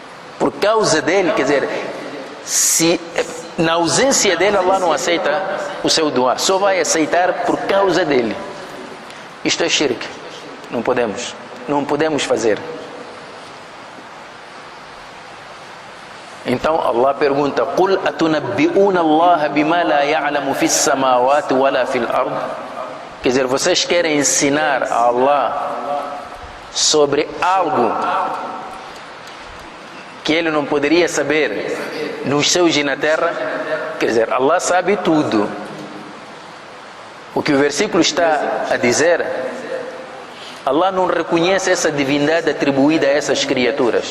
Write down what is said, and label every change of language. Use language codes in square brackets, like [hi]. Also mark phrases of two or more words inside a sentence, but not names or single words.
[pt] Por causa dele, quer dizer, se na ausência dele, Allah não aceita o seu dua, só vai aceitar por causa dele. Isto é shirk. Não podemos fazer. Então Allah pergunta: [ar] قُلْ أَتُنَبِّئُونَ اللَّهَ بِمَا لَا يَعْلَمُ فِي السَّمَاوَاتِ وَلَا فِي الْأَرْضِ. [pt] Quer dizer, vocês querem ensinar a Allah sobre algo que ele não poderia saber nos céus e na terra? Quer dizer, Allah sabe tudo. O que o versículo está a dizer, Allah não reconhece essa divindade atribuída a essas criaturas.